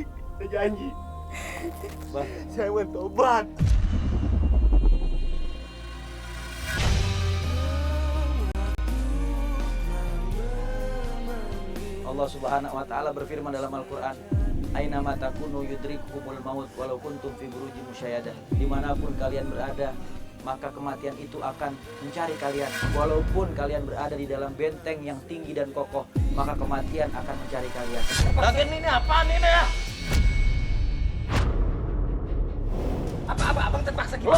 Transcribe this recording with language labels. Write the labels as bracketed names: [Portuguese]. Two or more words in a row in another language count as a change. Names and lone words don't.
[Indonesian] Saya janji. Bang. Saya bertobat. [Arabic] الله سبحانه وتعالى [Indonesian] berfirman dalam Al-Qur'an, [Arabic] "أينما تكونوا يدرككم الموت ولو كنتم في بروج مشيدة." [Indonesian] Dimanapun kalian berada, maka kematian itu akan mencari kalian. Walaupun kalian berada di dalam benteng yang tinggi dan kokoh, maka kematian akan mencari kalian. Bagian ini apaan ini ya? Apa abang terpaksa gimana?